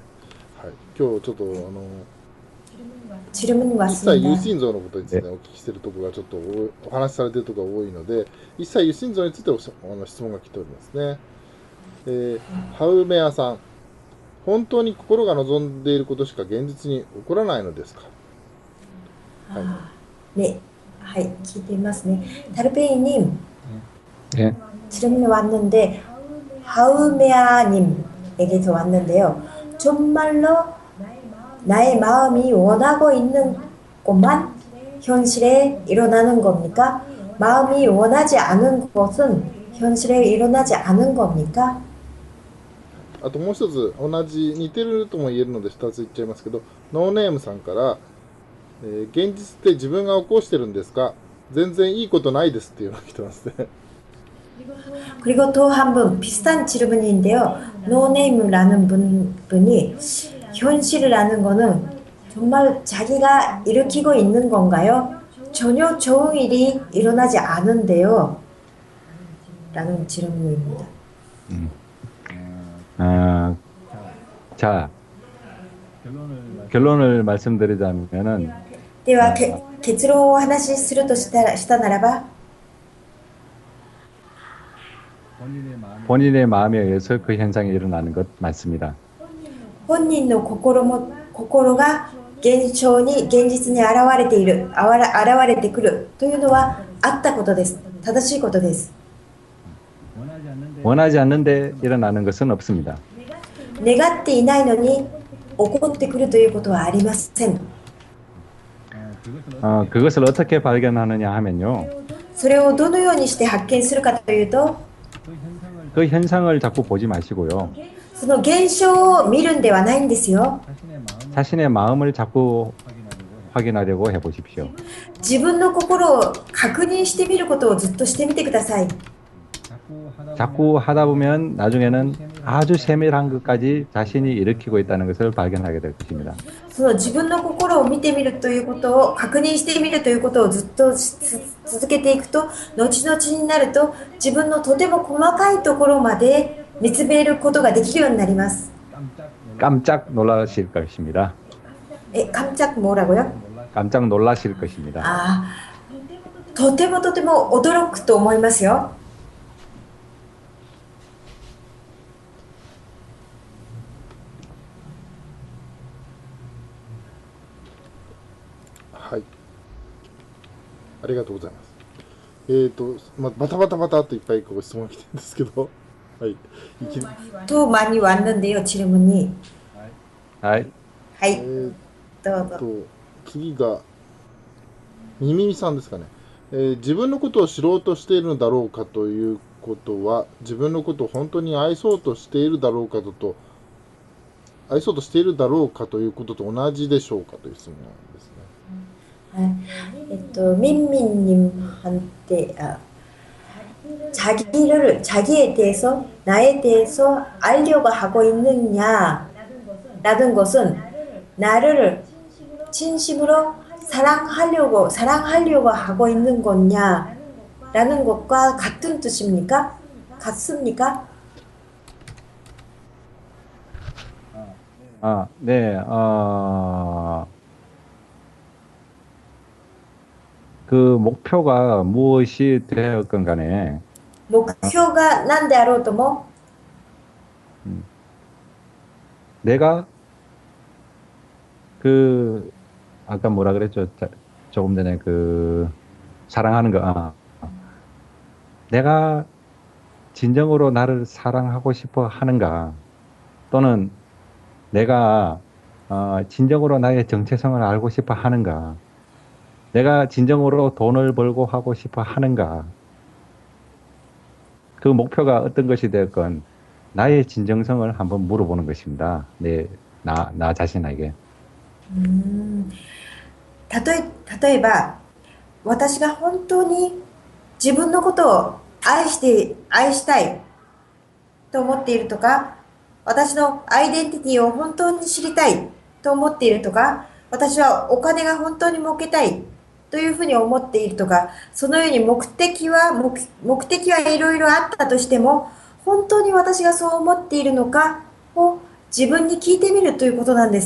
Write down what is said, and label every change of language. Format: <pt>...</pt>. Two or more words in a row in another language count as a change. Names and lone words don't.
<ja>はい、今日ちょっと一切有心像のことについてお聞きしているところがちょっとお話しされているところが多いので、一切有心像について質問が来ておりますね。ハウメアさん、本当に心が望んでいることしか現実に起こらないのですか。はい、ね、はい、聞いていますね。달팽이님</ja> <ko>네. 질문이 왔는데 하우메아님에게서 왔는데요. 정말로 나의 마음이 원하고 있는 것만 현실에 일어나는 겁니까? 마음이 원하지 않은 것은 현실에 일어나지 않은 겁니까?</ko> <ja>あともう一つ同じ似てるとも言えるので2つ言っちゃいますけど、ノーネームさんから、現実って自分が起こしてるんですか、全然いいことないですっていうのが来てますね。</ja> <ko>그리고 또 한 분 비슷한 질문인데요. 노네임이라는 분이 현실이라는 거는 정말 자기가 일으키고 있는 건가요? 전혀 좋은 일이 일어나지 않은데요. 라는 질문입니다. 자, 결론을 말씀드리자면은</ko> <ja>では結論をお話しするとしたならば</ja> <ko>본인의 마음에 의해서 그 현상이 일어나는 것 맞습니다.</ko> <ja>本人の心が現実に現れてくるというのはあったことです。正しいことです。</ja> <ko>원하지 않는데 일어나는 것은 없습니다.</ko> <ja>願っていないのに起こってくるということはありません。</ja> <ko>그것을 어떻게 발견하느냐 하면요.</ko> <ja>それをどのようにして発見するかというと</ja> <ko>그 현상을 자꾸 보지 마시고요.</ko> <ja>その現象を見るんではないんですよ。</ja> <ko>자신의 마음을 자꾸 확인하려고 해보십시오.</ko> <ja>自分の心を確認してみることをずっとしてみてください。</ja> <ko>자꾸 하다 보면 나중에는 아주 세밀한 것까지 자신이 일으키고 있다는 것을 발견하게 될 것입니다.</ko> <ja>その自分の心を見てみるということを確認してみるということをずっと続けていくと、後々になると自分のとても細かいところまで見つめることができるようになります。</ja> <ko>깜짝 놀라실 것입니다. 깜짝 뭐라고요? 깜짝 놀라실 것입니다.</ko> <ja>とても驚くと思いますよ。はい、ありがとうございます。バタバタといっぱいご質問が来てるんですけど、はい。</ja> <ko>또 많이 왔는데요, 질문이.</ko> <ja>はい。はい。どうぞ。次がみみみさんですかね。自分のことを知ろうとしているのだろうかということは、自分のことを本当に愛そうとしているだろうかということと同じでしょうかという質問なんですね。</ja> <ko>민민님한테 자기에 대해서 나에 대해서 알려고 하고 있느냐라는 것은 나를 진심으로 사랑하려고 하고 있는 거냐라는 것과 같은 뜻입니까? 같습니까? 네. 그 목표가 무엇이 되었건 간에</ko> <ja>目標が何であろうとも、</ja> <ko>내가 그 아까 뭐라 그랬죠? 조금 전에 그 사랑하는 거. 내가 진정으로 나를 사랑하고 싶어 하는가? 또는 내가 진정으로 나의 정체성을 알고 싶어 하는가? 내가 진정으로 돈을 벌고 하고 싶어 하는가? 그 목표가 어떤 것이 되었건 나의 진정성을 한번 물어보는 것입니다. 나 자신에게.</ko> <ja>例えば、私が本当に自分のことを愛したいと思っているとか、私のアイデンティティを本当に知りたいと思っているとか、私はお金が本当に儲けたいというふうに思っているとか、そのように目的はいろいろあったとしても、本当に私がそう思っているのかを自分に聞いてみるということなんです。</ja>